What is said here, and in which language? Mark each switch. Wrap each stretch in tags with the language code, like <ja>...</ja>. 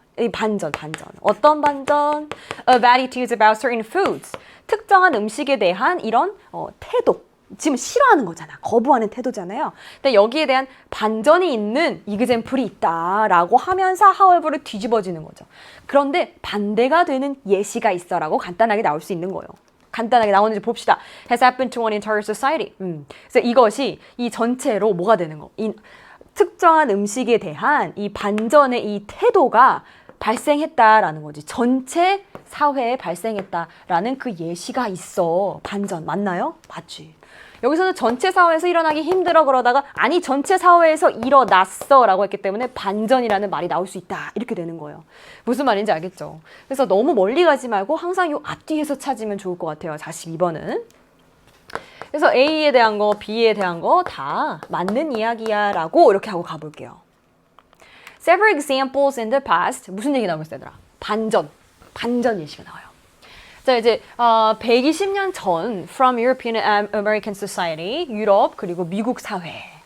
<ko>이 반전. 어떤 반전?</ko> <en>Of attitudes about certain foods.</en> <ko>특정한 음식에 대한 이런 태도. 지금 싫어하는 거잖아. 거부하는 태도잖아요. 근데 여기에 대한 반전이 있는 example이 있다라고 하면서 however를 뒤집어지는 거죠. 그런데 반대가 되는 예시가 있어라고 간단하게 나올 수 있는 거예요. 간단하게 나오는지 봅시다.</ko> <en>Has happened to one entire society.</en> <ko>그래서 이것이 이 전체로 뭐가 되는 거? 특정한 음식에 대한 이 반전의 이 태도가 발생했다라는 거지. 전체 사회에 발생했다라는 그 예시가 있어. 반전 맞나요? 맞지. 여기서는 전체 사회에서 일어나기 힘들어 그러다가 아니 전체 사회에서 일어났어 라고 했기 때문에 반전이라는 말이 나올 수 있다 이렇게 되는 거예요. 무슨 말인지 알겠죠? 그래서 너무 멀리 가지 말고 항상 요 앞뒤에서 찾으면 좋을 것 같아요. 42번은. 그래서 A에 대한 거, B에 대한 거 다 맞는 이야기야 라고 이렇게 하고 가볼게요.</ko> <en>Several examples in the past.</en> <ko>무슨 얘기 나오겠어요, 얘들아? 반전 예시가 나와요. 자, 이제 120년 전</ko> <en>from European and American Society,</en> <ko>유럽 그리고 미국 사회.</ko>